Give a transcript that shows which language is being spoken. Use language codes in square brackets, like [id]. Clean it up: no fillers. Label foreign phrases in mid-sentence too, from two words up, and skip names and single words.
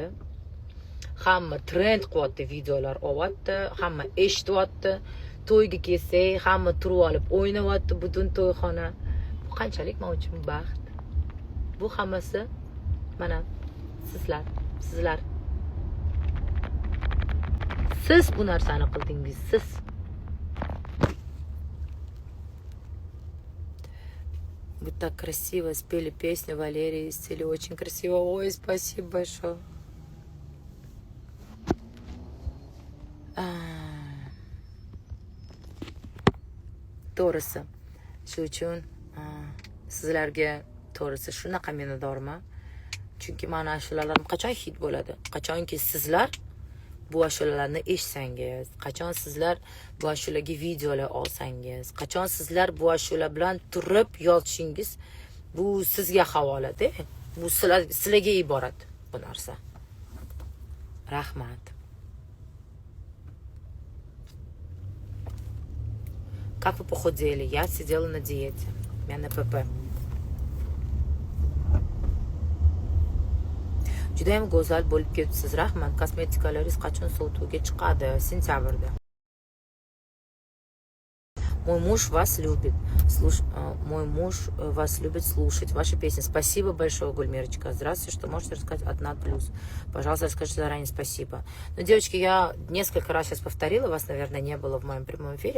[uz] Hamma trend qilyapti, videolar olyapti, hamma eshityapti. To'yga kelsak, hamma turib olib o'ynayapti butun to'yxona. Bu qanchalik men uchun baxt. Bu hammasi mana sizlar. Siz bu narsani qildingiz, siz. [ru] Вы так красиво спели песню, Валерия исцели. Очень красиво. Ой, спасибо большое. [uz] To'g'risi, shu uchun sizlarga to'g'risi shunaqa minnatdorman. Chunki mana ashulalarim qachon hit bo'ladi? Qachonki sizlar bu ashulalarni eshitsangiz, qachon sizlar bu ashulaga videolar olsangiz, qachon sizlar bu ashula bilan turib yozishingiz, bu sizga havola-da. Bu sizlarga iborat bu narsa. Rahmat. [ru] Как вы похудели? Я сидела на диете. У меня на ПП. [uz] Judayam go'zal bo'lib ketibsiz. Rahmat. Kosmetikalaringiz qachon sotuvga chiqadi? Sentabrda. [ru] Мой муж вас любит. Мой муж вас любит слушать ваши песни. Спасибо большое, Гульмирочка. Здравствуйте, что можете рассказать от Над Плюс. Пожалуйста, расскажите заранее спасибо. Ну, девочки, я несколько раз сейчас повторила, вас, наверное, не было в моем прямом эфире.